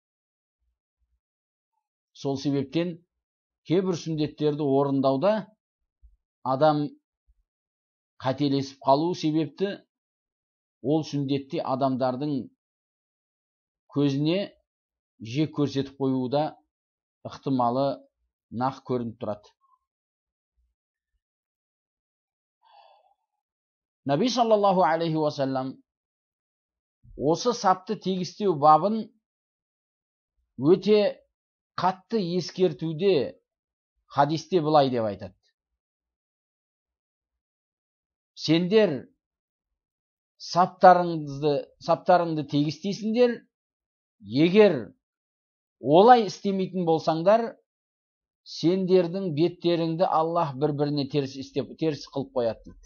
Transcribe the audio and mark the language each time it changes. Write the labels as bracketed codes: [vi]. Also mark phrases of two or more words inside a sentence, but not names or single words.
[kk] Сол себептен кейбір сүндеттерді орындауда адам қателесіп қалу себепті ол сүндетте адамдардың көзіне жек көрсетіп қоюда ықтималы нақ көрініп тұрады. Наби [ar] صلى الله عليه وسلم [kk] осы сапты тегістеу бабын өте қатты ескертуде, хадисте былай деп айтады. Сендер саптарыңды тегістейсіңдер, егер олай істемейтін болсаңдар, сендердің беттеріңді Аллах бір-біріне теріс қылып қояды дейді.